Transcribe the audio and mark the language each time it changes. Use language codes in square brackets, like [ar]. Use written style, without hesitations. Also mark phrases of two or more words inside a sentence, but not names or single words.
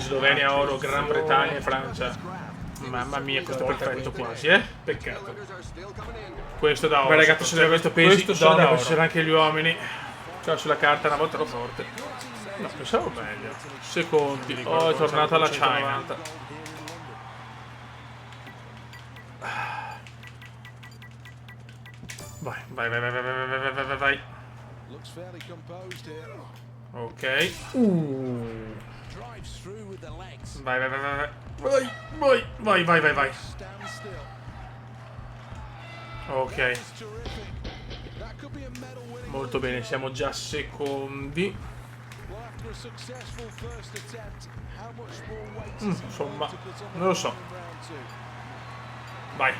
[it] Slovenia oro, Gran Bretagna e Francia. Mamma mia, questo è perfetto quasi, Peccato. Questo è da oro. Beh, ragazzi, se questo pesi, questo donne, da poi oro. ci sono anche gli uomini. Cioè, sulla carta una volta ero forte. No, pensavo meglio. Secondi. Oh, è tornata alla China. Vai, vai, vai, vai, vai, vai, vai, vai, vai, vai. Ok. Vai, vai, vai, vai, vai. Vai, vai, vai, vai, vai. Ok. Molto bene, siamo già secondi. Insomma, non lo so. Vai.